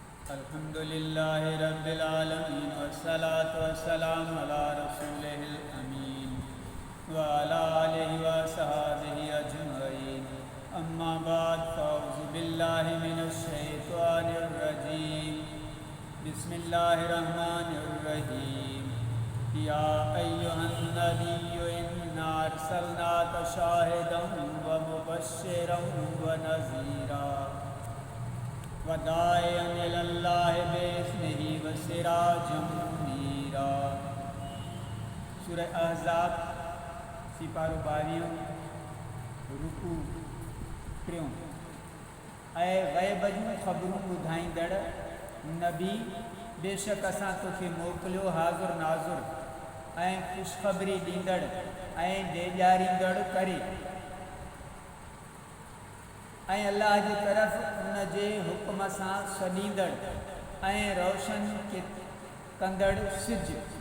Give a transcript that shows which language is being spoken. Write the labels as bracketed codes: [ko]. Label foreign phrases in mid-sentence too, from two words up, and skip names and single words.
[ar] الحمد لله رب العالمين والصلاة والسلام على رسوله الأمين وعلى آله وأصحابه أجمعين. أما بعد فأعوذ بالله من الشيطان الرجيم. بسم الله الرحمن الرحيم. يا أيها النبي إنا أرسلناك شاهدا ومبشرا ونذيرا وداعيا إلى الله بإذنه وسراجا منيرا. [sd] सूरह अहज़ाब सिपारो 22 रुकू 3। ऐं ग़ैब जूं ख़बरूं ॿुधाईंदड़ नबी, बेशक असां तोखे मोकिलियो हाज़ुर नाज़ुर ऐं ख़ुशख़बरी ॾींदड़ ऐं ॾेॼारींदड़ करे, ऐं अल्लाह जी तरफ़ उन जे हुक्म सां सॾींदड़ ऐं रोशन कंदड़ सिज।